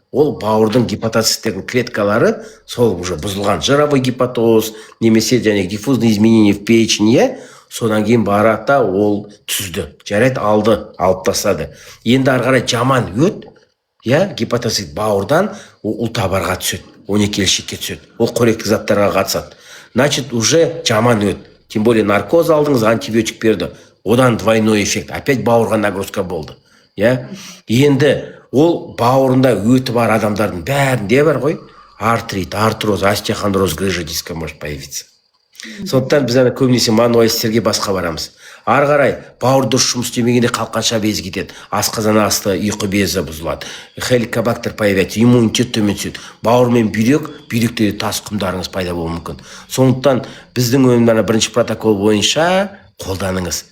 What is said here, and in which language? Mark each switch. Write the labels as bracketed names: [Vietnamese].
[Kazakh] Ол бауырдың гепатоциттердің клеткалары сол уже бұзылған, [Russian] жировой гепатоз, [Kazakh] немесе [Russian] диффузные изменения в печени, [Kazakh] содан кейін барата ол түзді, жарайды, алып тастады. Енді арғарай жаман өт, гепатоцит бауырдан ұлтабарға түседі, 12-шекке түседі. Ол қоректі заттарға қатысады. [Russian] Значит, уже [Kazakh] жаман өт. [Russian] Тем более [Kazakh] наркоз алдыңыз, антибиотик берді. Одан [Russian] двойной эффект. [Kazakh] Опять бауырға нагрузка болды. Енді ол бауырында өті бар адамдардың бәрінде бар ғой. [Russian] Артрит, артроз, остеохондроз, грыжа диска может появиться. [Kazakh] Сондықтан біз көбінесе мануалистерге басқа барамыз. Ары қарай бауыр дұрыс жұмыс істемегенде қалқанша безі кетеді, асқазан асты, ұйқы безі бұзылады, [Russian] хеликобактер появляется, [Kazakh] иммунитет төмен түседі. Бауыр мен бүйректе тас құмдарыңыз пайда болуы мүмкін. Сондықтан біздің өнімдерді бірінші протокол бойынша қолданыңыз.